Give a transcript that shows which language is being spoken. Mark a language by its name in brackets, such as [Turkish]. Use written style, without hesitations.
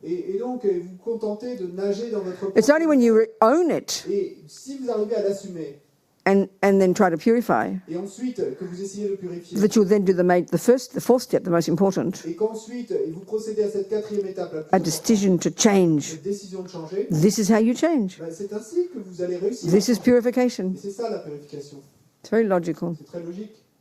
[French] Et donc, vous contentez de nager dans votre [English] It's only when you own it [French] Et si vous arrivez à l'assumer, [English] and then try to purify [French] et ensuite que vous essayez de purifier, [English] that you'll then do the fourth step, the most important, [French] et qu'ensuite vous procédez à cette quatrième étape, la plus [English] a [French] importante, [English] decision to change. [French] cette décision de changer, [English] This is how you change. [French] ben, c'est ainsi que vous allez réussir. [English] This is purification. [French] Et c'est ça la purification. [English] It's very logical. [French] C'est très logique.